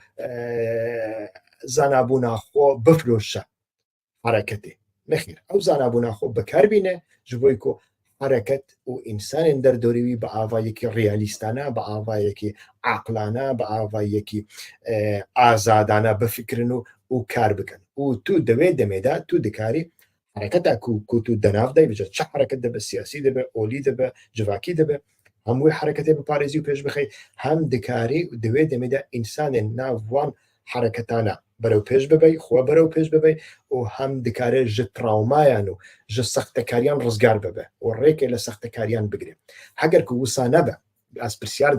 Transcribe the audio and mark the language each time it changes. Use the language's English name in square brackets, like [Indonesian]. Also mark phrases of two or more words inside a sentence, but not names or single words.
[Kurdish] زانابووناخۆ بفرۆشە حرەکەتێ نەخیر ئەو زانابووناخۆ بەکاربینە ji بۆی کۆ حرەکەت و ئینسانên دەردۆریوی بە ئاوایەکی ڕیالیستانە بە ئاوایەکی عاقلانە بە ئاوایەکی ئازادانە بفکرن و کار بکەن و تو دەمێدا تو دکاری حرەکەتا کو تو دەناودای بجە چه حرەکەت دەبە سیاسی دەبێ ئۆلی دەبە جڤاکی دەبێ هەمووی حرەکەتێ بپارێزی و پێش بخەی هەم دکاری دەمێدا ئینسانێن ناوان حرەکەتانە بەرەو پێش ببەی خۆ بەرەو پێش ببەی و هەم دکارێ ژ تراومایان و ژ سەختەکاریان ڕزگار ببە و ڕێکێ لە سەختەکاریان بگرێ هەگەر کو وسا نەبە ئەس پرسیار